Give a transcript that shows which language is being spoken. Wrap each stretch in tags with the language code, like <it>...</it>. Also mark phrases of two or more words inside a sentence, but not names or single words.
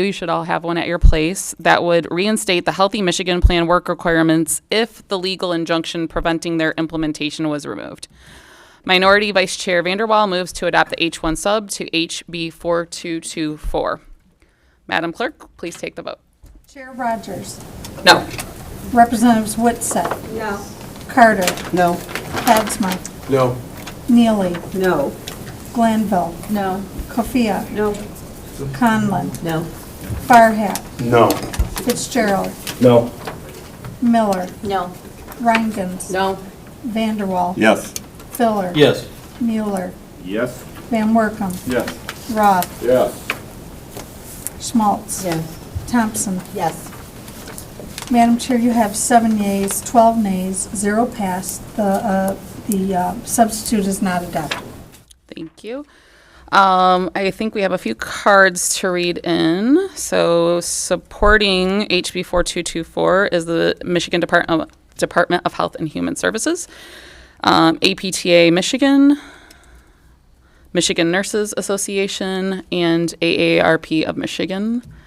<en>You should all have one at your place that would reinstate the Healthy Michigan Plan work requirements if the legal injunction preventing their implementation was removed. Minority Vice Chair Vanderwall moves to adopt the H1 sub to HB 4224. Madam Clerk, please take the vote. Chair Rogers. No. Representatives Whitsett. No. Carter. No. Hadsma. No. Neely. No. Glanville. No. Kofia. No. Conlon. No. Farhat. No. Fitzgerald. No. Miller. No. Reingens. No. Vanderwall. Yes. Filler. Yes. Mueller. Yes. Van Workum. Yes. Roth. Yes. Schmaltz. Yes. Thompson. Yes. Madam Chair, you have 7 yeas, 12 nays, 0 pass. The substitute is not adopted. Thank you. I think we have a few cards to read in. So supporting HB 4224 is the Michigan Department of Health and Human Services, APTA Michigan, Michigan Nurses Association, and AARP of Michigan.</en>